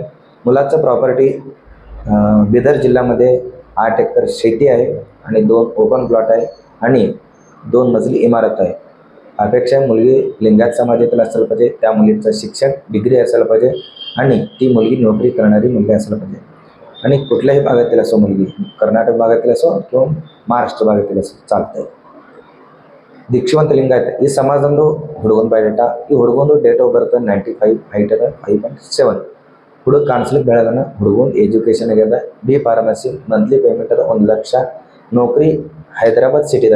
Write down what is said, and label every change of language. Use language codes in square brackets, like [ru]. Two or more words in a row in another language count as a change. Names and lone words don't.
[mr] मुलाचं प्रॉपर्टी बिदर जिल्ह्यामध्ये 8 एकर शेती आहे आणि 2 [en] open plot [mr] आहे आणि 2 मजली इमारत आहे. अपेक्षा मुलगी लिंगायत समाजातील असायला पाहिजे. त्या मुलीचं शिक्षण डिग्री असायला पाहिजे आणि ती मुलगी नोकरी करणारी मुलगी असायला पाहिजे. आणि कुठल्याही भागातील असो मुलगी, कर्नाटक भागातील असो किंवा महाराष्ट्र भागातील असो चालतं. [kn] ದೀಕ್ಷಿವಂತ ಲಿಂಗಾಯತ ಈ ಸಮಾಜದೊಂದು ಹುಡುಗನ ಬಯೋಡೇಟಾ. ಈ ಹುಡುಗಂದು [en] date of birth [kn] 95, ಹೈಟ್ ಅದ 5.7. ಹುಡುಗ ಕಾಣಿಸ್ಲಿಕ್ಕೆ ಬೆಳೆದನ. ಹುಡುಗನ ಎಜುಕೇಷನ್ ಆಗ್ಯದ ಬಿ ಫಾರ್ಮಸಿ. [en] monthly payment [kn] ಅದ 1 ಲಕ್ಷ. ನೌಕರಿ ಹೈದರಾಬಾದ್ ಸಿಟಿದಾಗ.